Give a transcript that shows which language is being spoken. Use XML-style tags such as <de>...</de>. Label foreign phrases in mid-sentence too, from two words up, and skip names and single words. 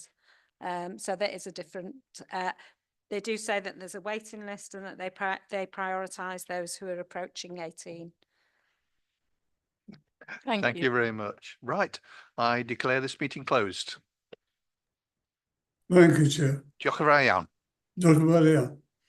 <en>So there is a different. They do say that there's a waiting list and that they prioritise those who are approaching 18. Thank you very much. Right, I declare this meeting closed. Thank you, Chair.</en> <cy>Diolch yn fawr iawn. Diolch yn fawr iawn.</cy>